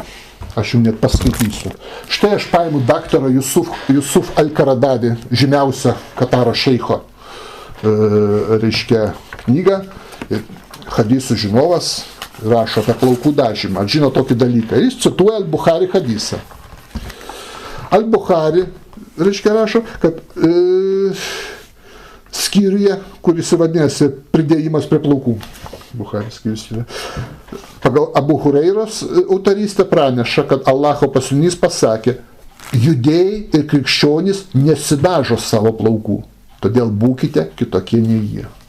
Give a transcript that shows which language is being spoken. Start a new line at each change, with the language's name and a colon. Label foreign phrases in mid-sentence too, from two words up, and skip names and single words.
Lithuanian: Aš jums net paskaitysiu. Štai aš paimu daktarą Jusuf Al-Karadavį, žymiausią Kataro šeicho, reiškia, knygą, hadisų žinovas, rašo apie plaukų dažymą, žino tokį dalyką. Jis cituoja Al-Bukhari hadisą. Al-Bukhari, reiškia, rašo, kad skyriuje, kuris vadinasi pridėjimas prie plaukų. Bukhari skyrius yra. Pagal Abu Hureiros autorystę praneša, kad Allaho pasiuntinys pasakė, judėjai ir krikščionys nesidažo savo plaukų, todėl būkite kitokie nei jie.